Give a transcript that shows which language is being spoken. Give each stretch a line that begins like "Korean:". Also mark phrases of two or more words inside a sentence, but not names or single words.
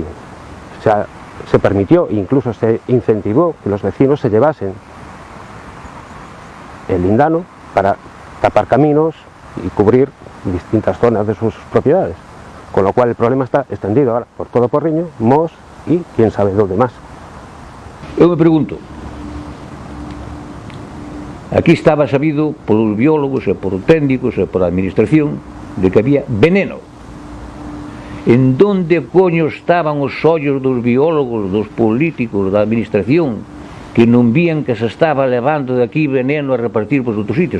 Spanish: O sea, se permitió, incluso se incentivó que los vecinos se llevasen el lindano para tapar caminos y cubrir distintas zonas de sus propiedades. Con lo cual el problema está extendido ahora por todo Porriño, Mos y quién sabe dónde más.
Galician: Eu me pregunto, aquí estaba sabido polos biólogos e por técnicos e por a administración de que había veneno.
Spanish: En donde coño estaban
Galician: os ollos dos biólogos, dos políticos, da administración, que non vían que se estaba levando de aquí veneno a repartir por outros sitios?